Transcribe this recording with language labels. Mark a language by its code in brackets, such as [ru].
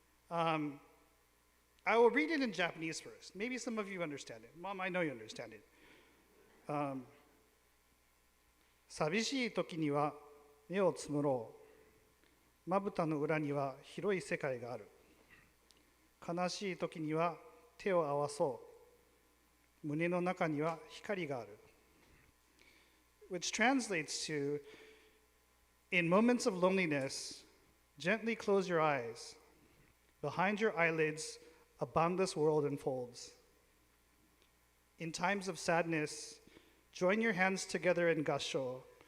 [en] I will read it in Japanese first. Maybe some of you understand it. Mom, I know you understand it. [ja] 寂しい時には目をつむろう。まぶたの裏には広い世界がある。悲しい時には手を合わそう。胸の中には光がある。 [en] Which translates to, in moments of loneliness, gently close your eyes. Behind your eyelids, a boundless world unfolds. In times of sadness, join your hands together in Gassho.